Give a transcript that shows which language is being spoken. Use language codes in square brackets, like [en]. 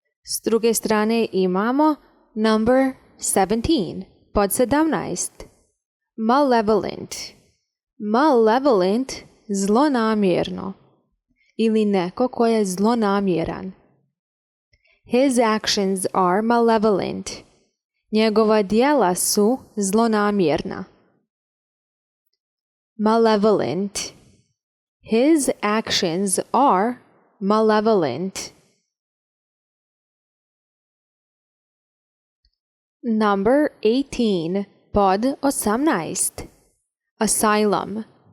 [bs] S druge strane imamo number 17, pod 17. Malevolent. Malevolent, zlonamjerno. Ili neko ko je zlonamjeran. [en] His actions are malevolent. [bs] Njegova djela su zlonamjerna. [en] Malevolent. His actions are malevolent. Number 18. [bs] Pod 18. [en] Asylum.